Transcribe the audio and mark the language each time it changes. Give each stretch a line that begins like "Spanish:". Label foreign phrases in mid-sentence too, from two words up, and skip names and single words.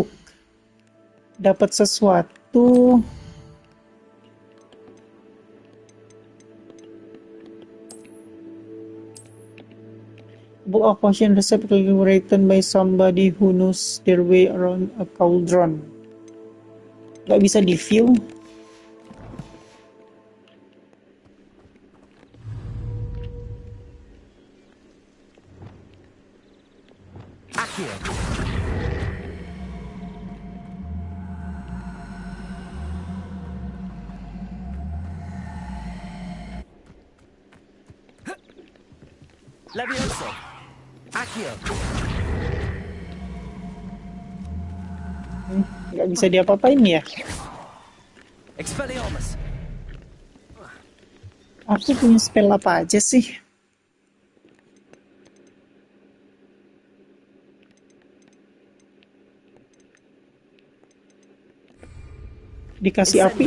Indonesian: Dapat sesuatu.
English: Book of Ocean Recipe written by somebody who knows their way around a cauldron.
Indonesian: Gak bisa di-view. Accio. Levioso. Accio. Gak bisa diapa-apain ya. Expelliarmus. Aku punya spell apa aja sih? Dikasih api?